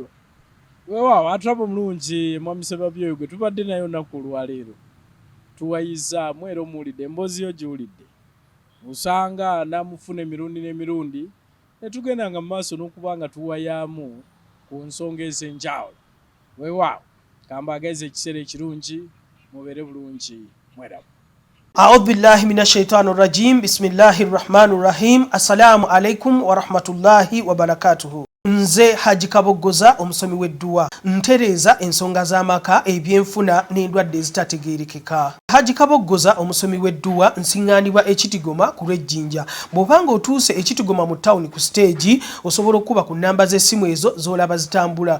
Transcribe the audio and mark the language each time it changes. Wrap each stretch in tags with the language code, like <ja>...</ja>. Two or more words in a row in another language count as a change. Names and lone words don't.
<lg>Weewaawo atulaba omulungi mwami Sebabi oyo gwe tubadde naye olunaku olwaleero tuwayizaamu era omuwulidde emboozi yo giwulidde osanga namufuna emirundi n'emirundi ne tugendanga mu maaso n'okuba nga tuwayaamu ku nsonga ez'enjawulo. Weewaawo kambagaiza ekiseera ekirungi mubeere bulungi mweramu.</lg> <ar>أعوذ بالله من الشيطان الرجيم بسم الله الرحمن الرحيم. السلام عليكم ورحمة الله وبركاته.</ar> <lg>Nze Haji Kaboggoza omusomi w'edduwa ntereeza ensonga z'amaka ebyenfuna n'endwadde ezitategeerekeka. Haji Kaboggoza omusomi w'edduwa nsiŋŋaanibwa ekitigoma ku lw'ejjinja. Bw'obanga otuuse ekitigoma mu ttawuni ku siteegi osobola okuba ku nnamba z'essimu ezo z'olaba zitambula.</lg>